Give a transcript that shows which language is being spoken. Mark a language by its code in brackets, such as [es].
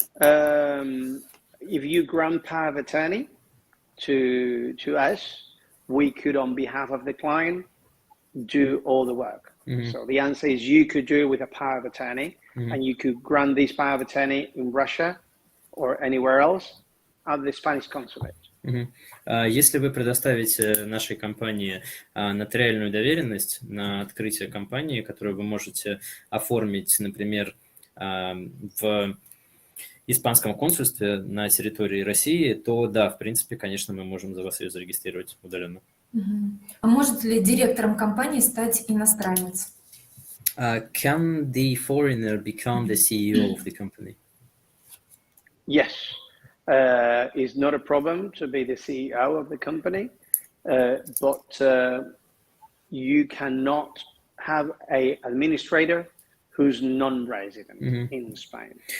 [en] If you grant power of attorney to us, we could, on behalf of the client, do all the work. So the answer is you could do it with a power of attorney, and you could grant this power of attorney in Russia or anywhere else at the Spanish consulate. [ru] Если вы предоставите нашей компании нотариальную доверенность на открытие компании, которую вы можете оформить, например, в испанском консульстве на территории России, то да, в принципе, конечно, мы можем за вас ее зарегистрировать удаленно. А может ли директором компании стать иностранец? [en] Can the foreigner become the CEO of the company? Yes. It's not a problem to be the CEO of the company, but you cannot have an administrator who's non-resident in Spain.